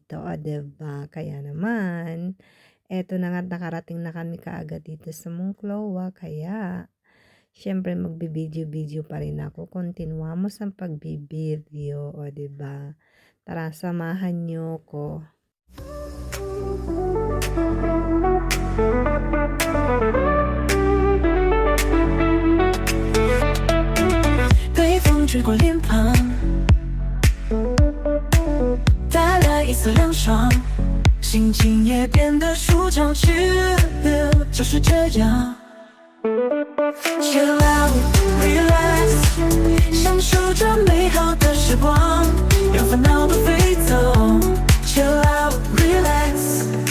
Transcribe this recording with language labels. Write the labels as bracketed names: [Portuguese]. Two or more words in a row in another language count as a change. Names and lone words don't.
[Filipino] O diba? Kaya naman eto na nga nakarating na kami kaagad dito sa Monclova. Kaya siyempre magbibideo-video pa rin ako. Kontinuamos ang pagbibideo, o 'di ba? Tara, samahan niyo ko. [Chinese] 北风吹过脸庞，带来一丝凉爽，心情也变得舒畅起来，就是这样。 [English] Chill out, relax， [Chinese] 享受这美好的时光，让烦恼都飞走。 [English] Chill out, relax。